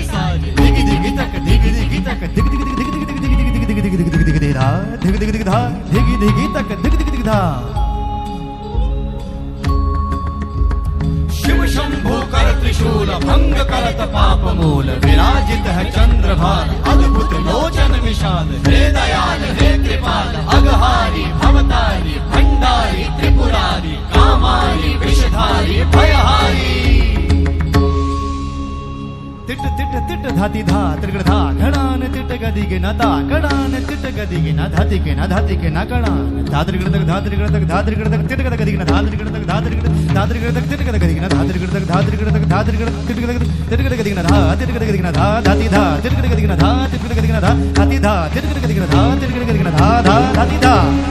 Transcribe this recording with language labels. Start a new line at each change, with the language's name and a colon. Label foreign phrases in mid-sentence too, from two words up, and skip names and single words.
Hindi: साजे दिगि दिगि तक दिगि दिगि तक दिगि दिगि दिगि दिगि दिगि दिगि दिगि दिगि दिगि दिगि धा दिगि दिगि दिगि धा दिगि दिगि तक दिगि दिगि दिगि धा शिव शंभो कर त्रिशूल भंग करत पाप मूल विराजित है चंद्रभान अद्भुत लोचन विशाल हे दयाल हे कृपाल अघहारी भवतारी भंडारी त्रिपुरारी कामारी विषधारी भयहारी तिट तिट तिट धाति धा त्रिगण धा घणान तिट गदि गे न ता घणान तिट गदि गे न धाति के न धाति के न घणान धात्रिगण तक धात्रिगण तक धात्रिगण तक तिट गद गदि गे न धात्रिगण तक धात्रिगण धात्रिगण तक तिट गद गदि गे न धात्रिगण तक धात्रिगण तक धात्रिगण तिट गद तिट गद गदि गे न धा तिट गद गदि गे न धा धाति धा तिट गद गदि गे न धा तिट गद गदि गे न धा धाति धा तिट गद गदि गे न धा तिट गद गदि गे न धा धा धाति धा